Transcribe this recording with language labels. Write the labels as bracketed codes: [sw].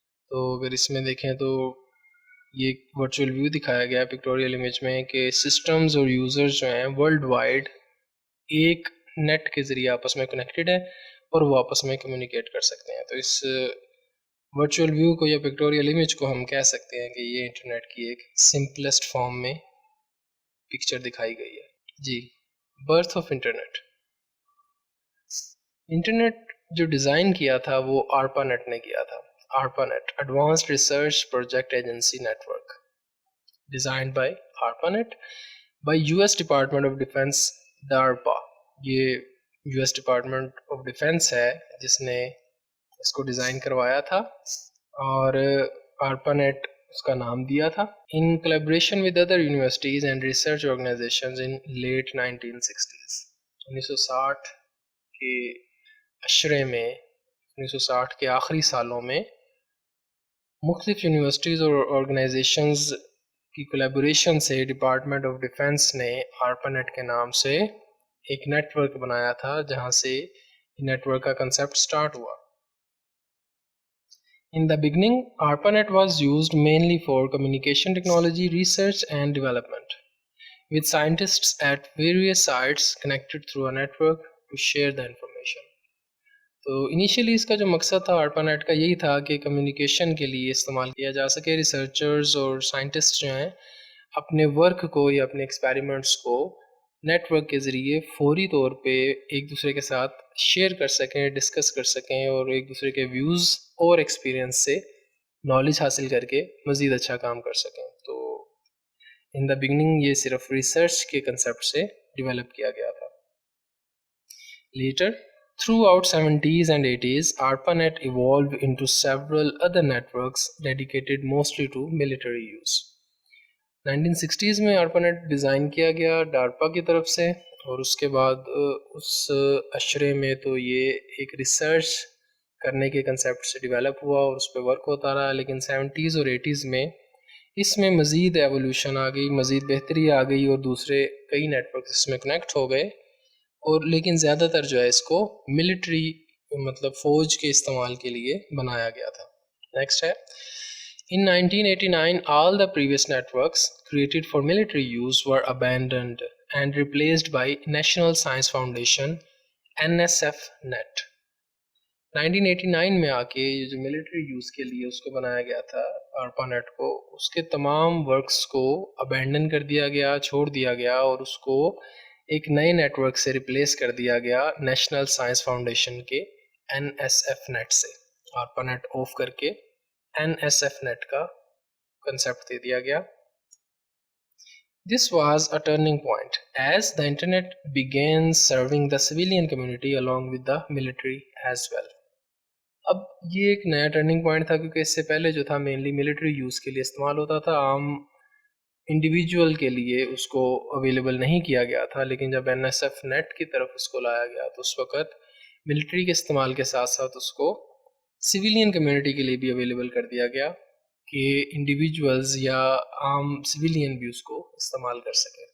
[ur] تو اگر اس میں دیکھیں تو یہ ورچوئل ویو دکھایا گیا ہے پکٹوریل امیج میں کہ سسٹمز اور یوزرز جو ہیں ورلڈ وائڈ ایک نیٹ کے ذریعے آپس میں کنیکٹڈ ہیں اور وہ آپس میں کمیونیکیٹ کر سکتے ہیں. تو اس ورچوئل ویو کو یا پکٹوریل امیج کو ہم کہہ سکتے ہیں کہ یہ انٹرنیٹ کی ایک سمپلسٹ فارم میں پکچر دکھائی گئی ہے. [en] جی، birth of internet. [ur] انٹرنیٹ جو ڈیزائن کیا تھا وہ آرپا نیٹ نے کیا تھا. [en] ARPANET, Advanced Research Project Agency Network, designed by ARPANET by US Department of Defense DARPA. [ur] یہ US Department of Defense ہے جس نے اس کو ڈیزائن کروایا تھا، اور ARPANET اس کا نام دیا تھا. [en] In collaboration with other universities and research organizations in late 1960s. [ur] 1960 کے عشرے میں، 1960 کے آخری سالوں میں مختلف یونیورسٹیز اور آرگنائزیشنز کی کولیبوریشن سے ڈپارٹمنٹ آف ڈیفنس نے ARPANET کے نام سے ایک نیٹ ورک بنایا تھا، جہاں سے نیٹ ورک کا کنسیپٹ سٹارٹ ہوا. [en] In the beginning, ARPANET was used mainly for communication technology research and development, with scientists at various sites connected through a network to share the information. [ur] تو initially اس کا جو مقصد تھا ARPANET کا یہی تھا کہ کمیونیکیشن کے لیے استعمال کیا جا سکے. ریسرچرز اور سائنٹسٹ جو ہیں اپنے ورک کو یا اپنے ایکسپیریمنٹس کو نیٹ ورک کے ذریعے فوری طور پہ ایک دوسرے کے ساتھ شیئر کر سکیں، ڈسکس کر سکیں، اور ایک دوسرے کے ویوز اور ایکسپیرئنس سے نالج حاصل کر کے مزید اچھا کام کر سکیں. تو [en] in the beginning [ur] یہ صرف ریسرچ کے کنسیپٹ سے ڈیولپ کیا گیا تھا. [en] Later throughout 70s and 80s, ARPANET evolved into several other networks dedicated mostly to military use. [ur] 1960s میں ARPANET ڈیزائن کیا گیا ڈارپا کی طرف سے، اور اس کے بعد اس عشرے میں تو یہ ایک ریسرچ کرنے کے کنسیپٹ سے ڈیولپ ہوا اور اس پہ ورک ہوتا رہا. لیکن 70s اور 80s میں اس میں مزید ایولیوشن آ گئی، مزید بہتری آ گئی، اور دوسرے کئی نیٹ ورک اس میں کنیکٹ ہو گئے. اور لیکن زیادہ تر جو ہے اس کو ملٹری مطلب فوج کے استعمال کے لیے بنایا گیا تھا. [en] Next ہے In 1989 all the previous networks created for military use were abandoned and replaced by National Science Foundation NSF Net. [ur] 1989 میں آ کے یہ جو ملٹری یوز کے لیے اس کو بنایا گیا تھا ARPANET کو، اس کے تمام ورکس کو ابینڈن کر دیا گیا، چھوڑ دیا گیا، اور اس کو ایک نئے نیٹ ورک سے ریپلیس کر دیا گیا نیشنل سائنس فاؤنڈیشن کے NSF نیٹ سے. ARPANET آف کر کے NSF نیٹ کا کنسیپٹ دے دیا گیا. [en] This was a turning point as the internet began serving the civilian community along with the military as well. [ur] اب یہ ایک نیا ٹرننگ پوائنٹ تھا، کیونکہ اس سے پہلے جو تھا مینلی ملٹری یوز کے لیے استعمال ہوتا تھا، عام انڈیویجول کے لیے اس کو اویلیبل نہیں کیا گیا تھا. لیکن جب NSF نیٹ کی طرف اس کو لایا گیا تو اس وقت ملٹری کے استعمال کے ساتھ ساتھ اس کو سویلین کمیونٹی کے لیے بھی اویلیبل کر دیا گیا کہ انڈیویجولز یا عام سویلین بھی اس کو استعمال کر سکیں.